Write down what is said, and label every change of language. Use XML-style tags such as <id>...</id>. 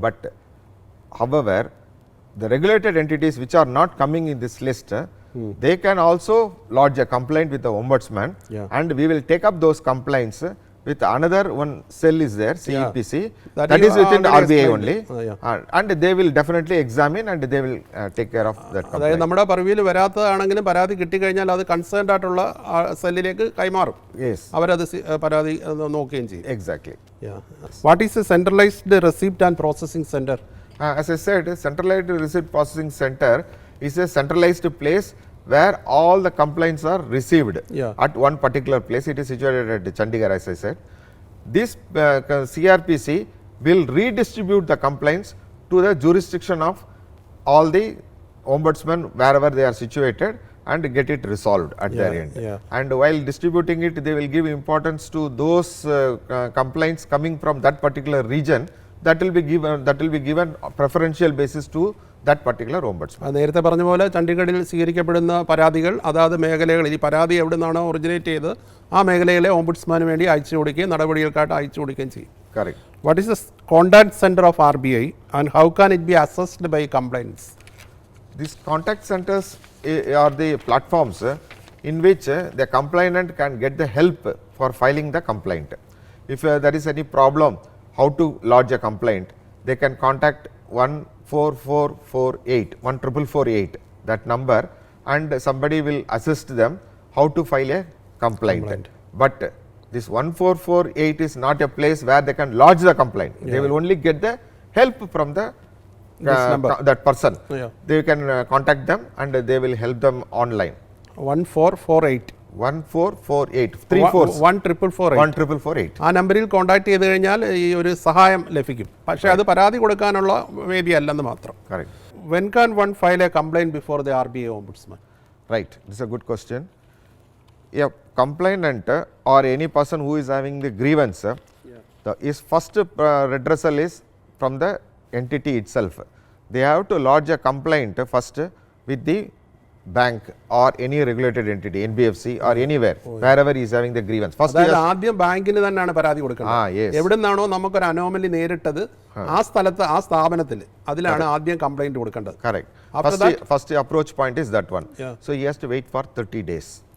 <en>But however, the regulated entities which are not coming in this list, they can also lodge a complaint with the Ombudsman, and we will take up those complaints with another one cell is there, CEPC, that is within the RBI only, and they will definitely examine and they will take care of that complaint.</en> <ml>അതായത് നമ്മുടെ പർവ്യൂവിൽ വരാത്തതാണെങ്കിലും പരാതി കിട്ടിക്കഴിഞ്ഞാൽ അത് concerned ആയിട്ടുള്ള സെല്ലിലേക്ക് കൈമാറും. അവരത് പരാതി നോക്കുകയും ചെയ്യും.</ml> <en>Exactly. What is a centralised receipt and processing centre? As I said, centralized receipt processing center is a centralized place where all the complaints are received at one particular place. It is situated at Chandigarh, as I said. This CRPC will redistribute the complaints to the jurisdiction of all the ombudsmen wherever they are situated and get it resolved at their end. And while distributing it, they will give importance to those complaints coming from that particular region, that will be given preferential basis to that particular ombudsman.</en> <ml>നേരത്തെ പറഞ്ഞ പോലെ ചണ്ഡീഗഡിൽ സ്വീകരിക്കപ്പെടുന്ന പരാതികൾ അതാത് മേഖലകളിൽ ഈ പരാതി എവിടെ നിന്നാണോ ഒറിജിനേറ്റ് ചെയ്ത് ആ മേഖലയിലെ ഓംബുഡ്സ്മാന് വേണ്ടി അയച്ചു കൊടുക്കുകയും നടപടികൾക്കായിട്ട് അയച്ചു കൊടുക്കുകയും ചെയ്യും.</ml> <en>Correct. What is the contact center of RBI and how can it be assessed by complaints? These contact centers are the platforms in which the complainant can get the help for filing the complaint. If there is any problem, how to lodge a complaint, they can contact 14448, that number, and somebody will assist them how to file a complaint. But this 1448 is not a place where they can lodge the complaint. They will only get the help from the that person. They can contact them and they will help them online. 1448 1448</en> <ml>ആ നമ്പറിൽ contact ചെയ്ത് കഴിഞ്ഞാൽ ഈ ഒരു സഹായം ലഭിക്കും. പക്ഷേ അത് പരാതി കൊടുക്കാനുള്ള വേദി അല്ലെന്ന് മാത്രം.</ml> <en>When can one file a complaint before the RBI Ombudsman? Right, this is a good question. A complainant or any person who is having the grievance, his first redressal is from the entity itself. They have to lodge a complaint first with the bank or any regulated entity, NBFC or anywhere, wherever he is having the grievance. First,</en> <ml>ആദ്യം ബാങ്കിന് തന്നെയാണ് പരാതി കൊടുക്കുന്നത്. എവിടെ നിന്നാണോ നമുക്കൊരു anomaly നേരിട്ടത് ആ സ്ഥലത്ത് ആ സ്ഥാപനത്തിൽ അതിലാണ് ആദ്യം കംപ്ലൈന്റ് കൊടുക്കേണ്ടത്.</ml> <en>Correct. First approach point is that one. So he has to wait for 30 days.</en>